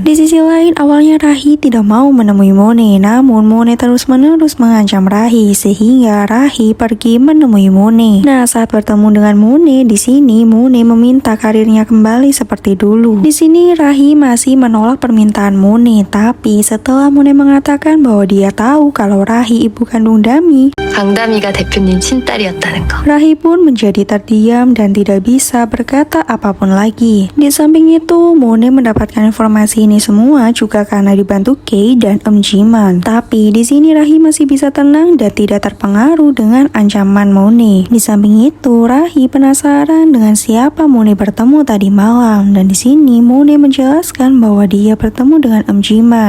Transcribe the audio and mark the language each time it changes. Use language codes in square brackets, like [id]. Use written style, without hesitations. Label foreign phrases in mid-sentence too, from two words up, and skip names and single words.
[id] Di sisi lain, awalnya Rahi tidak mau menemui Monet, namun Monet terus-menerus mengancam Rahi sehingga Rahi pergi menemui Monet. Nah, saat bertemu dengan Monet, di sini Monet meminta karirnya kembali seperti dulu. Di sini Rahi masih menolak permintaan Monet, tapi setelah Monet mengatakan bahwa dia tahu kalau Rahi ibu kandung Dami, [ko] 강다미가 대표님 친딸이었다는 거. [id] Rahi pun menjadi terdiam dan tidak bisa berkata apapun lagi. Di samping itu, Monet mendapatkan informasi ini semua juga karena dibantu Kay dan Jiman. Tapi di sini Rahi masih bisa tenang dan tidak terpengaruh dengan ancaman Monet. Di samping itu, Rahi penasaran dengan siapa Monet bertemu tadi malam, dan di sini Monet menjelaskan bahwa dia bertemu dengan Jiman.